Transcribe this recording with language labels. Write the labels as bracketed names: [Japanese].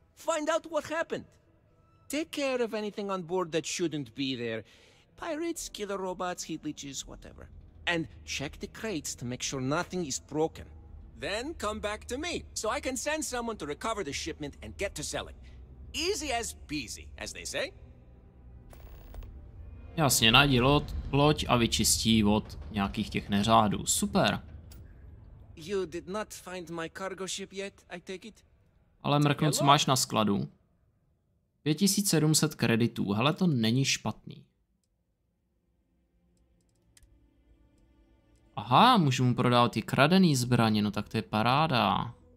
[English] Find out what happened. Take care of anything on board that shouldn't be there. Pirates, killer robots, heat leeches, whatever. And check the crates to make sure nothing is broken. Then come back to me, so I can send someone to recover the shipment and get to selling. Easy as peasy, as they say. [Czech] Jasně, najdi loď a vyčistí od nějakých těch neřádů. Super. [English] You did not find my cargo ship yet, I take it? [Czech] Ale mrknu, co máš na skladu. 5700 kreditů, hele, to není špatný. Aha, můžu mu prodávat ty kradený zbraně, no tak to je paráda.